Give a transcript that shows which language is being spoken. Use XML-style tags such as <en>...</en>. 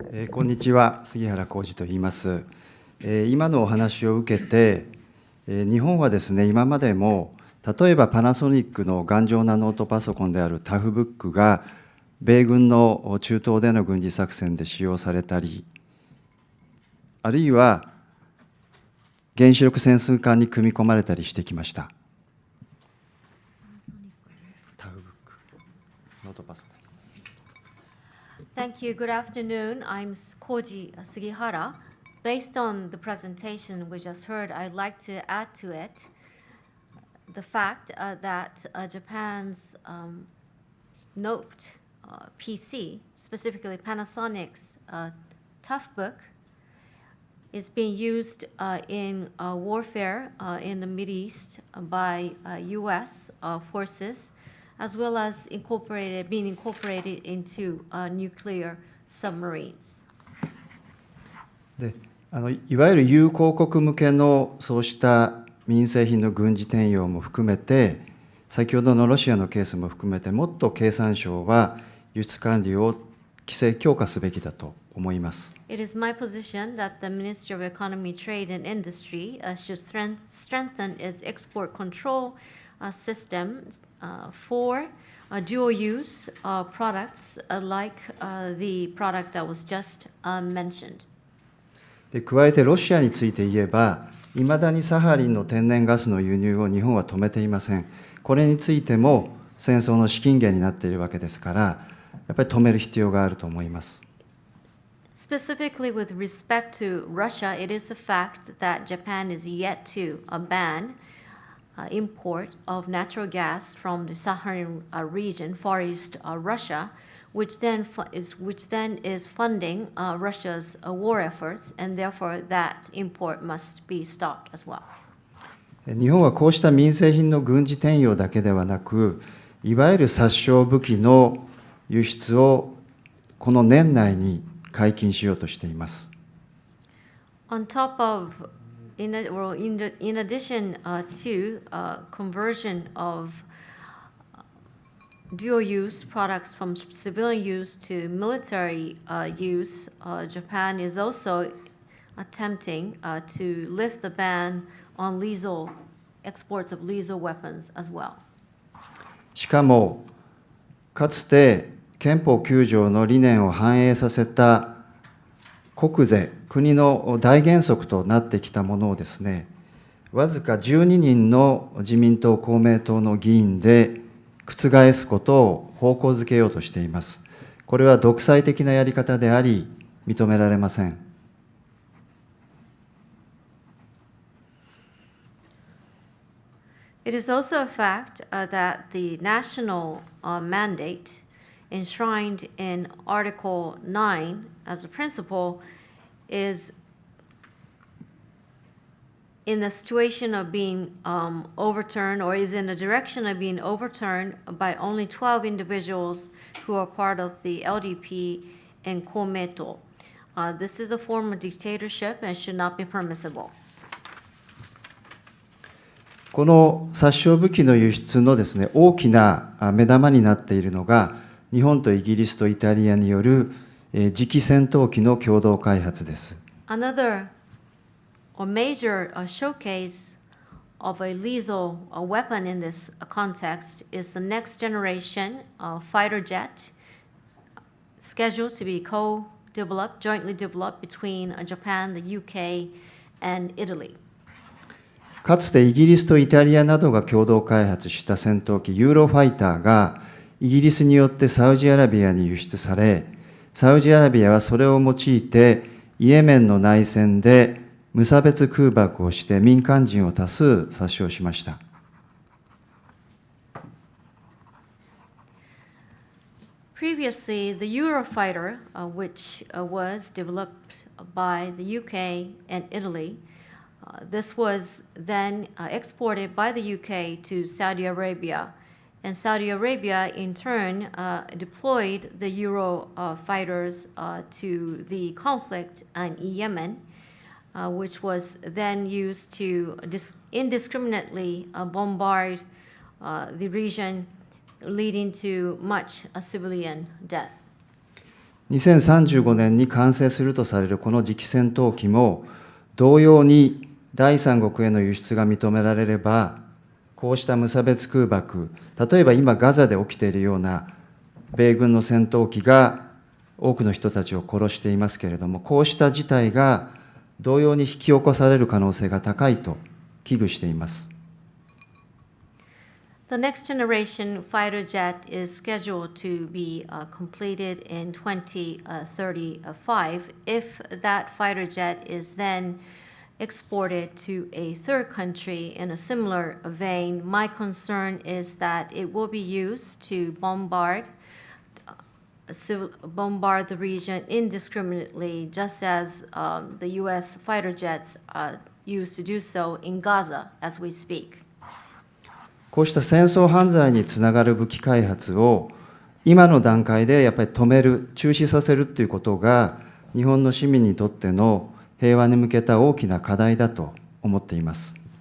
<ja>こんにちは、杉原浩二と言います。今のお話を受けて、日本はですね、今までも例えばパナソニックの頑丈なノートパソコンであるタフブックが米軍の中東での軍事作戦で使用されたり、あるいは原子力潜水艦に組み込まれたりしてきました。タフブック、ノートパソコン。</ja> <en>Thank you. Good afternoon. I'm Koji Sugihara. Based on the presentation we just heard, I'd like to add to it the fact that Japan's Note PC, specifically Panasonic's Toughbook, is being used in warfare in the Middle East by U.S. Forces, as well as being incorporated into nuclear submarines.</en> <ja>で、いわゆる友好国向けのそうした民生品の軍事転用も含めて、先ほどのロシアのケースも含めて、もっと経産省は輸出管理をき規制強化すべきだと思います。</ja> <en>It is my position that the Ministry of Economy, Trade and Industry should strengthen its export control system for dual-use products like the product that was just mentioned.</en> <ja>で加えてロシアについて言えば、いまだにサハリンの天然ガスの輸入を日本は止めていません。これについても戦争の資金源になっているわけですから、やっぱり止める必要があると思います。</ja> <en>Specifically with respect to Russia, it is a fact that Japan is yet to ban import of natural gas from the Saharan region, Far East Russia, which then is funding Russia's war efforts, and therefore that import must be stopped as well.</en> <ja>日本はこうした民生品の軍事転用だけではなく、いわゆる殺傷武器の輸出をこの年内に解禁しようとしています。</ja> <en>On top of, in addition to conversion of dual-use products from civilian use to military use, Japan is also attempting to lift the ban on lethal exports of lethal weapons as well.</en> <ja>しかも、かつて憲法9条の理念を反映させた国是、国の大原則となってきたものをですね、わずか12人の自民党、公明党の議員で覆すことを方向づけようとしています。これは独裁的なやり方であり、認められません。</ja> <en>It is also a fact that the national mandate enshrined in Article 9 as a principle is in the situation of being overturned, or is in the direction of being overturned by only 12 individuals who are part of the LDP and Komeito. This is a form of dictatorship and should not be permissible.</en> <ja>この殺傷武器の輸出のですね、大きな目玉になっているのが、日本とイギリスとイタリアによる次期戦闘機の共同開発です。</ja> <en>Another or major showcase of a lethal weapon in this context is the next generation fighter jet scheduled to be co-developed, jointly developed between Japan, the UK, and Italy.</en> <ja>かつてイギリスとイタリアなどが共同開発した戦闘機ユーロファイターがイギリスによってサウジアラビアに輸出され、サウジアラビアはそれを用いてイエメンの内戦で無差別空爆をして民間人を多数殺傷しました。</ja> <en>Previously, the Eurofighter, which was developed by the UK and Italy, this was then exported by the UK to Saudi Arabia, and Saudi Arabia in turn deployed the Eurofighters to the conflict in Yemen, which was then used to indiscriminately bombard the region, leading to much civilian death.</en> <ja>2035年に完成するとされるこの次期戦闘機も同様に第三国への輸出が認められれば、こうした無差別空爆、例えば今ガザで起きているような米軍の戦闘機が多くの人たちを殺していますけれども、こうした事態が同様に引き起こされる可能性が高いと危惧しています。</ja> <en>The next generation fighter jet is scheduled to be completed in 2035. If that fighter jet is then exported to a third country in a similar vein, my concern is that it will be used to bombard the region indiscriminately, just as the U.S. fighter jets used to do so in Gaza as we speak.</en> <ja>こうした戦争犯罪につながる武器開発を今の段階でやっぱり止める、中止させるということが日本の市民にとっての平和に向けた大きな課題だと思っています。</ja>